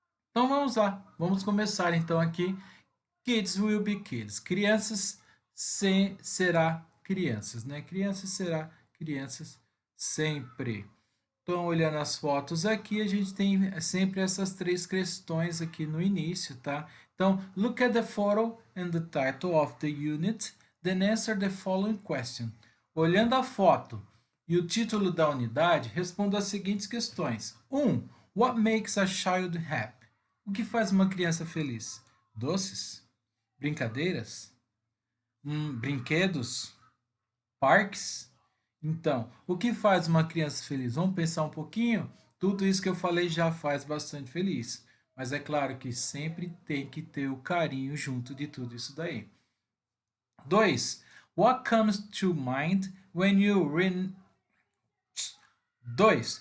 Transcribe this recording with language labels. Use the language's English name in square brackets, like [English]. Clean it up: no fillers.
[Portuguese] Então vamos lá, vamos começar então aqui. [English] Kids will be kids. [Portuguese] Crianças será crianças, né? Crianças será crianças sempre. Então, olhando as fotos aqui, a gente tem sempre essas três questões aqui no início, tá? [English] Então, look at the photo and the title of the unit, then answer the following question. [Portuguese] Olhando a foto e o título da unidade, responda as seguintes questões. [English] 1. What makes a child happy? [Portuguese] O que faz uma criança feliz? Doces? Brincadeiras? Brinquedos? Parques? Então, o que faz uma criança feliz? Vamos pensar um pouquinho? Tudo isso que eu falei já faz bastante feliz. Mas é claro que sempre tem que ter o carinho junto de tudo isso daí. [English] 2. What comes to mind when you 2.